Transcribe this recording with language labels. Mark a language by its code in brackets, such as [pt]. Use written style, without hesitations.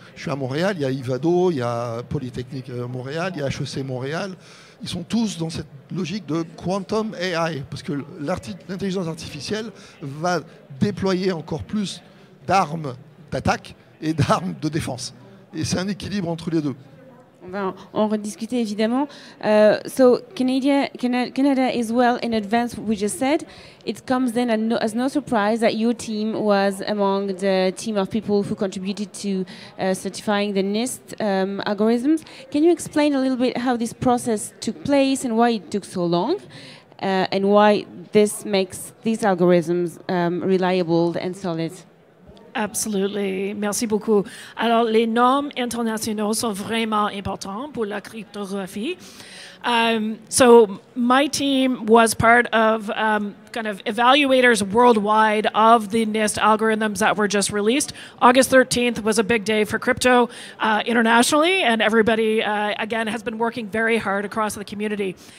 [fr] Je suis à Montréal, il y a Ivado, il y a Polytechnique Montréal, il y a HEC Montréal. Ils sont tous dans cette logique de quantum AI, parce que l'intelligence artificielle va déployer encore plus d'armes d'attaque et d'armes de défense. Et c'est un équilibre entre les deux. On va en rediscuter évidemment. [en] So Canada is well in advance, we just said. It comes then as no surprise that your team was among the team of people who contributed to certifying the NIST algorithms. Can you explain a little bit how this process took place and why it took so long? And why this makes these algorithms reliable and solid? Absolutely. [fr] Merci beaucoup. Alors, les normes internationaux sont vraiment importantes pour la cryptographie. [en] So my team was part of kind of evaluators worldwide of the NIST algorithms that were just released. August 13th was a big day for crypto internationally, and everybody, again, has been working very hard across the community.